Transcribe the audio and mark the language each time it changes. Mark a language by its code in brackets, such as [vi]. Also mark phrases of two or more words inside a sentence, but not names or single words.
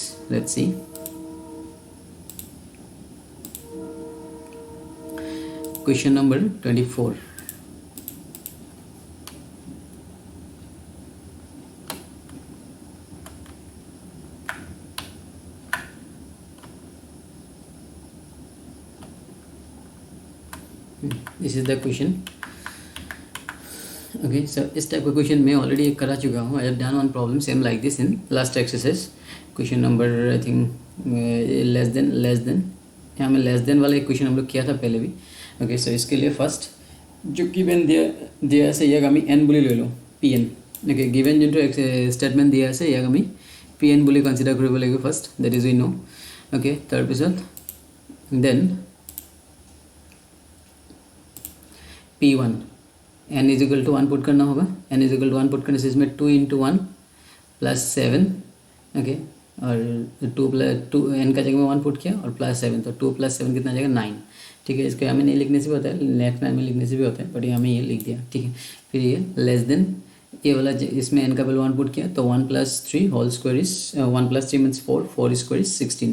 [en] Let's see. Question number 24. This is the question. okay, so [hi] इस टाइप का क्वेश्चन मैं ऑलरेडी एक करा चुका हूँ. [en] I have done one problem same like this in last exercise. Question number I think less than [hi] यहाँ में [en] less than [hi] वाला एक क्वेश्चन हम लोग किया था पहले भी. [en] okay, so [hi] इसके लिए फर्स्ट जो गिवन दिया [as] আছে ইয়াক আমি n বুলি লৈ লওঁ, [hi] pn. [en] okay, given [as] যোনটো স্টেটমেণ্ট দিয়া আছে ইয়াক আমি pn বুলি কনসিডাৰ কৰিব লাগিব ফাৰ্ষ্ট, [en] that is we know. [hi] ओके, তাৰপিছত দেন P1 n [en] is equal to [hi] 1 पुट करना होगा. n [en] is equal to [hi] 1 पुट करने से इसमें 2 × 1 + 7. ओके, और 2 n का जगह में 1 पुट किया और +7, तो 2 + 7 कितना जाएगा 9. ठीक है, इसको हमें नहीं लिखने से भी होता है, नेक्स्ट लाइन में लिखने से भी होता है, बट यहाँ में ये लिख दिया. ठीक है, फिर ये [en] less than [hi] ये वाला इसमें n का वैल्यू 1 पुट किया तो 1 + 3 [en] whole square is [hi] 1 + 3 मीन्स 4, 4 [en] square is [hi] 16.